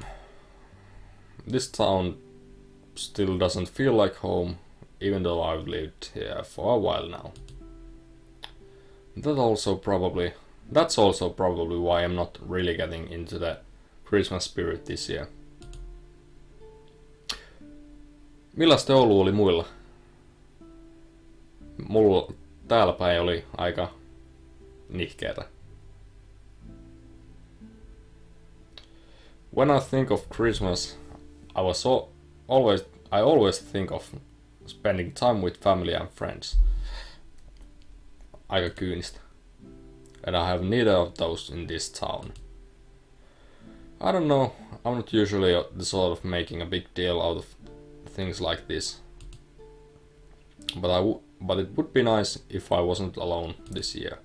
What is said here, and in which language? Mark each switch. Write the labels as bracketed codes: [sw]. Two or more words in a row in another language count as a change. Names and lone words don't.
[en] This town still doesn't feel like home, even though I've lived here for a while now. That's also probably why I'm not really getting into the Christmas spirit this year. [fi] Millaista joulu oli muilla? Mulla täällä päin oli aika nihkeetä. [en] When I think of Christmas, I always think of spending time with family and friends. [fi] Aika kyynistä. [en] And I have neither of those in this town. I don't know, I'm not usually the sort of making a big deal out of things like this. But it would be nice if I wasn't alone this year.